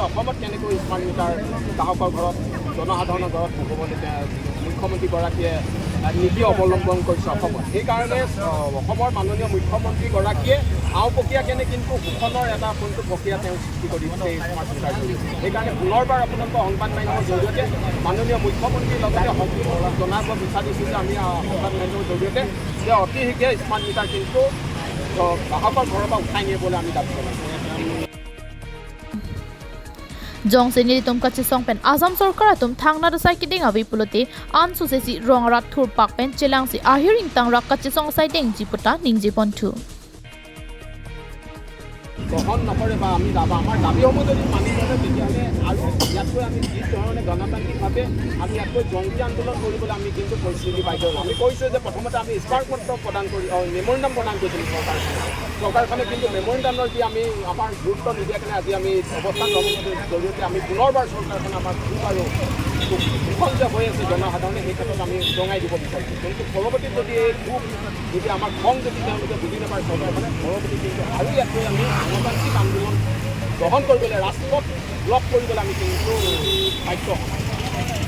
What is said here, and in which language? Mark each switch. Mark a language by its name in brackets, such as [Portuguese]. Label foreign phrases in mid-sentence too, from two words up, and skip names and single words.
[Assamese] অসমত কেনেকৈ [English] smart meter [Assamese] গ্ৰাহকৰ ঘৰত জনসাধাৰণৰ ঘৰত বহাবলৈ মুখ্যমন্ত্ৰীগৰাকীয়ে নীতি অৱলম্বন কৰিছে অসমত সেইকাৰণে অসমৰ মাননীয় মুখ্যমন্ত্ৰীগৰাকীয়ে আওপকীয়া কেনে কিন্তু শোষণৰ এটা কোনটো প্ৰক্ৰিয়া তেওঁ সৃষ্টি কৰি দিছে [English] smart meter [Assamese] সেইকাৰণে পুনৰবাৰ আপোনালোকৰ সংবাদ মাধ্যমৰ জৰিয়তে মাননীয় মুখ্যমন্ত্ৰীৰ লগতে জনাব বিচাৰিছোঁ যে আমি সংবাদ মাধ্যমৰ জৰিয়তে যে অতি শীঘ্ৰে [English] smart meter [Assamese] কিন্তু গ্ৰাহকৰ ঘৰৰ পৰা উঠাই নিবলৈ আমি দাবী জনাইছোঁ [Karbi] Jong se ni tum kachesong pen Assam Sarkar atum thangna da sai kideng awi pulote an su se si rongarat thur pak pen chelang si ahiring tang rak kachesong sai deng jiputa ningji pon thu [Assamese] গ্ৰহণ নকৰে বা আমি আমাৰ দাবীসমূহ যদি মানি নলয় তেতিয়াহ'লে আৰু ইয়াতকৈ আমি যি ধৰণে গণতান্ত্ৰিকভাৱে আমি ইয়াতকৈ জংকী আন্দোলন কৰিবলৈ আমি কিন্তু পৰিস্থিতি বাধ্য হ'ম আমি কৈছোঁ যে প্ৰথমতে আমি স্মাৰকপত্ৰ প্ৰদান কৰি মেমৰেণ্ডাম প্ৰদান কৰিছিলোঁ চৰকাৰখনে কিন্তু মেমৰেণ্ডামৰ যি আমি আমাৰ গুৰুত্ব নিদিয়াৰ কাৰণে আজি আমি অৱস্থান ল'বৰ জৰিয়তে আমি পুনৰবাৰ চৰকাৰখনে আমাক দুখ আৰু দুখন যে হৈ আছে জনসাধাৰণে সেই ক্ষেত্ৰত আমি জনাই দিব বিচাৰিছোঁ কিন্তু পৰৱৰ্তী যদি এই দুখ যদি আমাৰ খং যদি তেওঁলোকে বুজি নাপায় চৰকাৰখনে পৰৱৰ্তী কিন্তু আৰু ইয়াতকৈ আমি গণতান্ত্ৰিক আন্দোলন গ্ৰহণ কৰিবলৈ ৰাজপথ ব্লক কৰিবলৈ আমি কিন্তু বাধ্য হ'ম